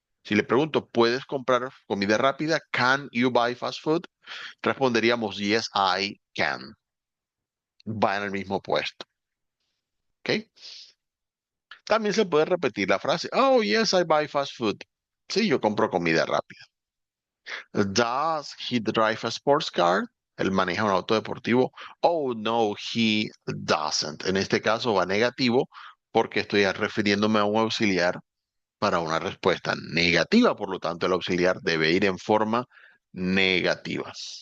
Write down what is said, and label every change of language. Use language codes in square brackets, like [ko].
[es] Si le pregunto, ¿puedes comprar comida rápida? [en] Can you buy fast food? [es] Responderíamos, [en] yes, I can. [es] Va en el mismo puesto. ¿Ok? También se puede repetir la frase, [en] oh, yes, I buy fast food. [es] Sí, yo compro comida rápida. [en] Does he drive a sports car? [es] Él maneja un auto deportivo. [en] Oh, no, he doesn't. [es] En este caso va negativo porque estoy refiriéndome a un auxiliar para una respuesta negativa. Por lo tanto, el auxiliar debe ir en forma negativa.